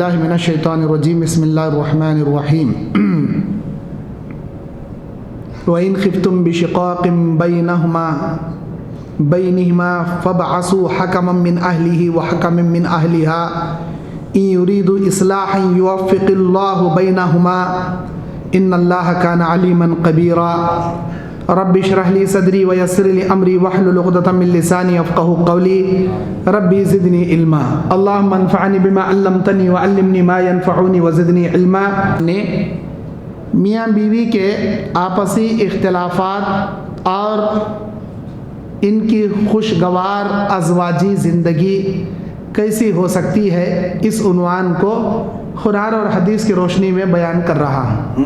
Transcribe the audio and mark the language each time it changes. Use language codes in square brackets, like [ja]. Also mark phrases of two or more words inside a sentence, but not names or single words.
[ar] من الشيطان الرجيم بسم الله الرحمن الرحيم وإن خفتم بشقاق بينهما فابعثوا حكما من أهله وحكما من أهلها إن يريدا إصلاحا يوفق الله بينهما إن الله كان عليما كبيرا رب اشرح لي صدري ويسر لي أمري واحلل عقدة من لساني يفقهوا قولي رب زدني علما اللهم انفعني بما علمتني وعلمني ما ينفعني وزدني علما. [ur] نے میاں بیوی کے آپسی اختلافات اور ان کی خوشگوار ازدواجی زندگی کیسی ہو سکتی ہے، اس عنوان کو قرآن اور حدیث کی روشنی میں بیان کر رہا ہوں.